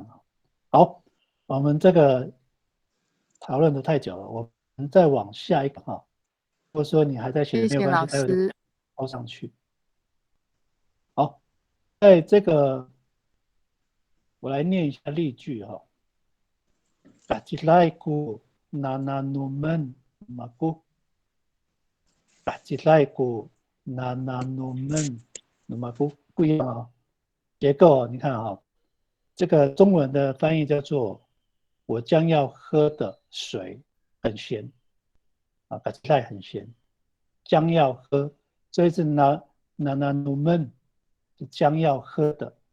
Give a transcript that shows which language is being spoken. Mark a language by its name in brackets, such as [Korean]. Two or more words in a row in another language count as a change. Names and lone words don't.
[Chinese] 好，我们这个讨论的太久了，我们再往下一个哈。或者说你还在写，没有关系，待会抛上去。好，在这个我来念一下例句哈。 [Amis] Kacilaiku nananumen maku。 Kacilaiku nananumen maku [Chinese] 不一样啊。结构你看哈，这个中文的翻译叫做“我将要喝的水很咸”Kacilai 很咸，将要喝，所以是nananumen 是将要喝的。